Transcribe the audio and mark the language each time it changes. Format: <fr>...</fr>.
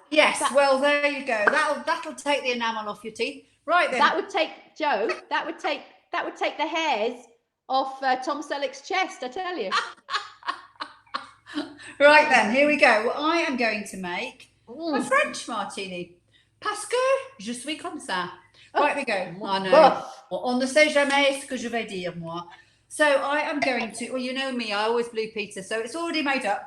<en>Yes, well, there you go. That'll take the enamel off your teeth. Right then. That would take, Joe, that would take the hairs off Tom Selleck's chest, I tell you. Right then, here we go. Well, I am going to make a French martini.</en> <fr>Parce que je suis comme ça.</fr> <en>Right we go. I know.</en> <fr>On ne sait jamais ce que je vais dire, moi.</fr> <en>So I am going to, well, you know me, I always Blue Peter, so it's already made up.</en>